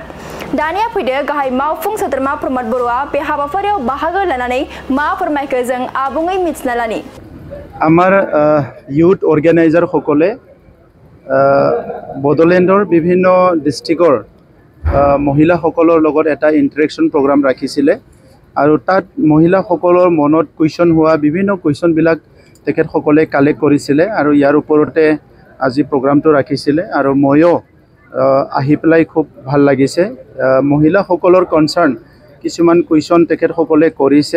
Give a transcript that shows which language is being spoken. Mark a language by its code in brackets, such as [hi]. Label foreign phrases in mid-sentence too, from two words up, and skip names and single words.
[brx] दानिया फैदो गाहाय मावफुं सोद्रोमा प्रमद बर'आ बे हाबाफारियाव बाहागो लानानै मा फोरमायखो जों आबुङै मिथिना लानि। [as] आमार [en] youth organiser [as] সকলে বড়োলেণ্ডৰ বিভিন্ন ডিষ্ট্ৰিক্টৰ মহিলা सकলৰ লগত এটা [en] ইন্টাৰেকশন প্ৰগ্ৰাম [as] ৰাখিছিলে আৰু তাত মহিলা সকলৰ মনত কুৱেশ্যন হোৱা বিভিন্ন কুৱেশ্যন বিলাক তেখেত সকলে কালেক্ট কৰিছিলে আৰু ইয়াৰ ওপৰতে আজি প্ৰগ্ৰামটো ৰাখিছিলে আৰু ময়ো আহি পেলাই খুব ভাল লাগিছে। মহিলা সকলৰ কনসাৰ্ন কিছুমান কুৱেশ্যন তেখেত সকলে কৰিছে।